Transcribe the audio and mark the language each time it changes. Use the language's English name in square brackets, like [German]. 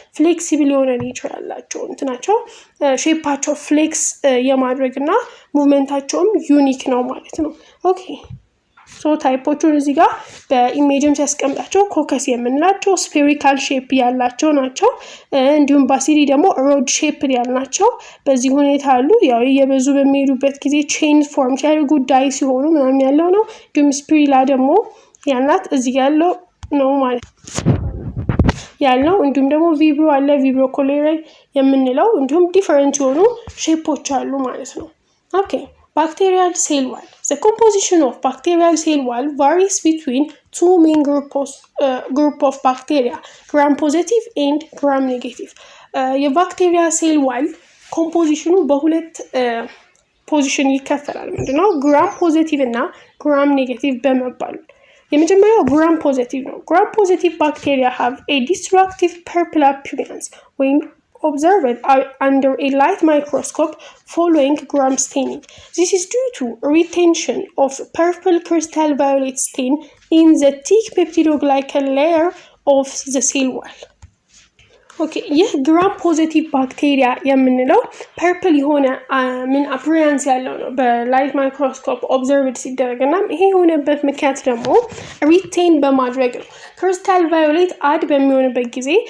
[Amharic] ፍሌክሲብል የሆነ ኔቸር ያላቸው እንትናቸው ሼፓቸው ፍሌክስ የማድረግና ሙቭመንታቸውም ዩኒክ ነው ማለት ነው። ኦኬ ሶ ታይፖቹን እዚህ ጋር በኢሜጅም ሲያስቀምጣቸው ኮከስ የምንላቸው ስፌሪካል ሼፕ ያላቸው ናቸው። እንዲሁም ባሲሊ ደግሞ ሮድ ሼፕ ያላቸው በዚህ ሁኔታ አሉ። ያው የበዙ በሚሄዱበት ጊዜ ቼን ፎርም ሲያደርጉ ዳይ ሲሆኑ ምናምን ያለው ነው። እንዲሁም ስፒሪላ ደግሞ ያላት እዚህ ያለው ነው ማለት ያለው። እንዲሁም ደግሞ ቪብሮ አለ ቪብሮ ኮሌራይ የምንለው እንዲሁም ዲፈረንት የሆኑ ሼፖች አሉ ማለት ነው። ኦኬ [English] bacterial cell wall. The composition of bacterial cell wall varies between two main group of bacteria, gram-positive and gram-negative. [Amharic] የባክቴሪያ ሴል ዋል ኮምፖዚሽኑ በሁለት ፖዚሽን ይከፈላል። ምንድነው? ግራም ፖዚቲቭ እና ግራም ኔጌቲቭ በመባል የመጀመሪያው ግራም ፖዚቲቭ ነው። [English] ግራም ፖዚቲቭ bacteria have a destructive purple appearance when observed under a light microscope following gram staining. This is due to retention of purple crystal violet stain in the thick peptidoglycan layer of the cell wall. [Amharic] ኦኬ ይህ ግራም ፖዚቲቭ ባክቴሪያ የምንለው ፐርፕል የሆነ ምን አፒራንስ ያለው ነው በላይት ማይክሮስኮፕ ኦብዘርቭድ ሲደረግና ይሄ የሆነበት ምክንያት ደግሞ ሪቴን በማድረግ ነው። ክሪስታል ቫዮሌት አድ በሚሆንበት ጊዜ